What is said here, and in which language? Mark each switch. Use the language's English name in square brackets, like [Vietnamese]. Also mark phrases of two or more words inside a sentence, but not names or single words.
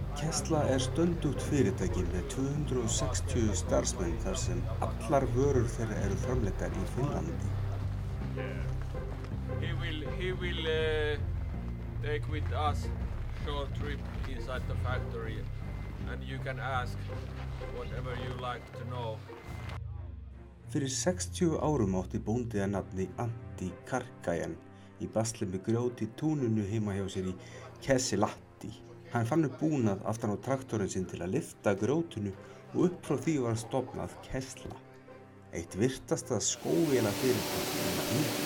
[Icelandic] Kesla stundugt fyrirtæki með 260 starfsmenn þar sem allar vörur þeirra eru framleiddar í Finnlandi. [English] He will take with us short trip inside the factory, and you can ask whatever you like to know. [Icelandic] Fyrir 60 árum átti bóndi að nafni Antti Karkajan í basli með grjót í túninu heima hjá sér í Kesla. Hann fann upp búnað aftan á traktorinn sinn til að lyfta grjótinu og upp frá því var stofnað Kesla, eitt virtasta skóvélarfyrirtæki í heimi.